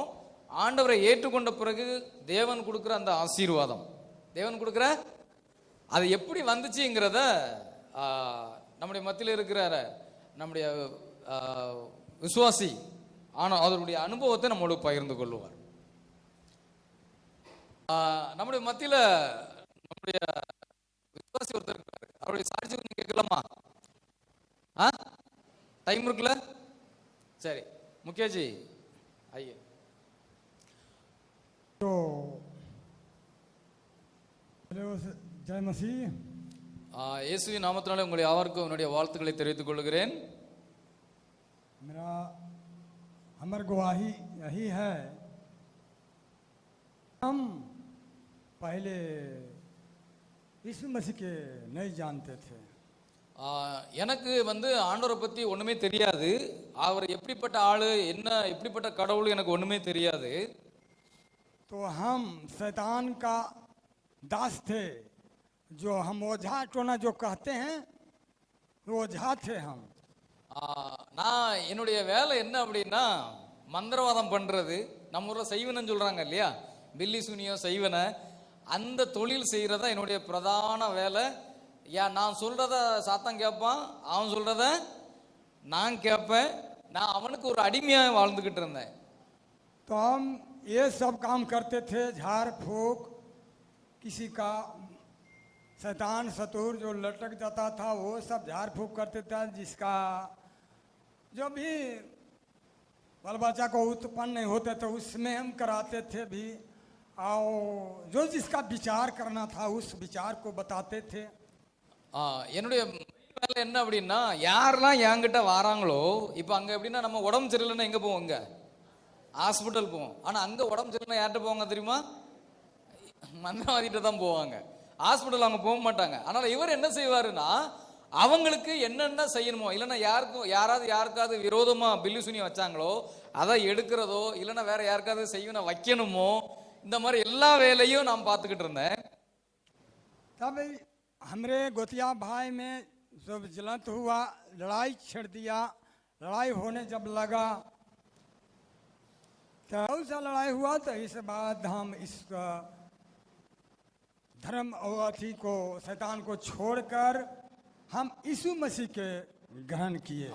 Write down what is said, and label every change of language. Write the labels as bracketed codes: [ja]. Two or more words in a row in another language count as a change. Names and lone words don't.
[ta] ஆண்டவரை ஏற்றுக்கொண்ட பிறகு தேவன் கொடுக்கிற அந்த ஆசீர்வாதம், தேவன் கொடுக்கிற அது எப்படி வந்துச்சுங்கிறத நம்முடைய மத்தியில் இருக்கிற நம்முடைய விசுவாசி ஆனால் அவருடைய அனுபவத்தை நம்மளோட பகிர்ந்து கொள்வார். நம்முடைய மத்தியில் நம்முடைய விசுவாசி ஒருத்தர் இருக்கிறார். அவருடைய சாட்சி கொஞ்சம் கேட்கலாமா? டைம் இருக்குல்ல? சரி, முக்கியாஜி ஐயா. [hi] जय मसीह। [ta] இயேசுவின் நாமத்தினாலே உங்களை யாவருக்கும் என்னுடைய வாழ்த்துக்களை தெரிவித்துக் கொள்கிறேன். [hi] मेरा अमर गवाही यही है, हम पहले यीशु मसीह के नहीं जानते थे. [ta] எனக்கு வந்து ஆண்டவரை பத்தி ஒண்ணுமே தெரியாது. அவர் எப்படிப்பட்ட ஆளு, என்ன எப்படிப்பட்ட கடவுள் எனக்கு ஒண்ணுமே தெரியாது. [hi] तो हम शैतान का दास थे, जो हम ओझा टोना जो कहते हैं, ओझा थे हम. [ta] நான் என்னுடைய வேலை என்ன அப்படின்னா மந்திரவாதம் பண்றது. நம்ம ஊர்ல செய்வனன்னு சொல்றாங்க இல்லையா, பில்லி சூனியம் செய்வன, அந்த தொழில் செய்யறதா என்னுடைய பிரதான வேலை. நான் சொல்றத சாத்தான் கேட்பான், அவன் சொல்றத நான் கேட்பேன். நான் அவனுக்கு ஒரு அடிமையா வாழ்ந்துகிட்டு இருந்தேன். [hi] तो हम ये सब काम करते थे, झाड़ फूक, किसी का शैतान सतूर जो लटक जाता था वो सब झाड़ फूक करते थे. जिसका जो भी बाल बच्चा को उत्पन्न नहीं होते तो उसमें हम कराते थे भी, और जो जिसका विचार करना था उस विचार को बताते थे. [ta] என்னுடைய வேலை என்ன அப்படின்னா, யாரெல்லாம் என்கிட்ட வராங்களோ, இப்போ அங்கே எப்படின்னா நம்ம உடம்பு சரியில்லைன்னா எங்கே போவோம்? இங்கே ஹாஸ்பிட்டல் போவோம். ஆனால் அங்கே உடம்பு சரியில்லைன்னா யார்கிட்ட போவாங்க தெரியுமா? மந்திரவாதிகிட்ட தான் போவாங்க. ஹாஸ்பிட்டல் அவங்க போக மாட்டாங்க. அதனால் இவர் என்ன செய்வாருன்னா, அவங்களுக்கு என்னென்ன செய்யணுமோ, இல்லைன்னா யாருக்காவது விரோதமாக பில்லி சுனி வச்சாங்களோ அதை எடுக்கிறதோ, இல்லைன்னா வேற யாருக்காவது செய்வன வைக்கணுமோ, இந்த மாதிரி எல்லா வேலையும் நான் பார்த்துக்கிட்டு இருந்தேன். [hi] हमरे गोतिया भाई में जब जलत हुआ, लड़ाई छेड़ दिया. लड़ाई होने जब लगा तो ऐसा लड़ाई हुआ, तो इस बाद हम इस धर्म और अथी को, शैतान को छोड़कर हम यीशु मसीह के ग्रहण किए.